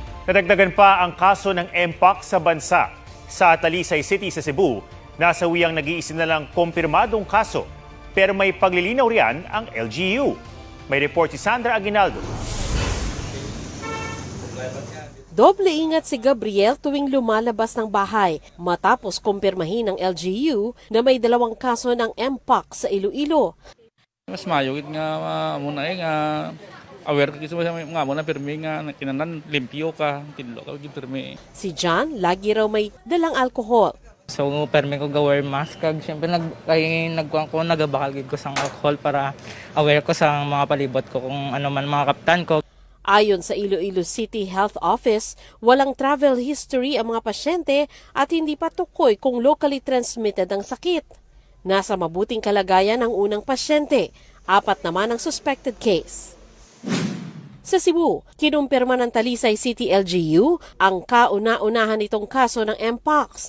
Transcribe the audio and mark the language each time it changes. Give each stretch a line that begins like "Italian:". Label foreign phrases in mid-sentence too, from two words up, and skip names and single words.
Filipino: Nadagdagan pa ang kaso ng Mpox sa bansa. Sa Talisay City sa Cebu, nasawi ang nag-iisa na lang kumpirmadong kaso. Pero may paglilinaw riyan ang LGU. May report si Sandra Aguinaldo. Doble ingat si Gabriel tuwing lumalabas ng bahay matapos kumpirmahin ng LGU na may 2 kaso ng Mpox sa Iloilo.
Hiligaynon: Mas mayugid nga muna nga aware ka kasi nga muna pirmi nga kinanan limpyo ka tinlo ka pirmi.
Filipino: Si John lagi raw may dalang alkohol.
Hiligaynon: So permi ko ga-wear mask kag syempre nagkuhan ko nagabakal gid ko sang alcohol para aware ko sa mga palibot ko kung ano man mga kaptan ko.
Filipino: Ayon sa Iloilo City Health Office, walang
English: travel history
Filipino: ang mga pasyente at hindi pa tukoy kung
English: locally transmitted
Filipino: ang sakit. Nasa mabuting kalagayan ang unang pasyente, 4 naman ang
English: suspected case.
Filipino: Sa Cebu, kinumpirma ng Talisay City LGU ang kauna-unahan nitong kaso ng Mpox.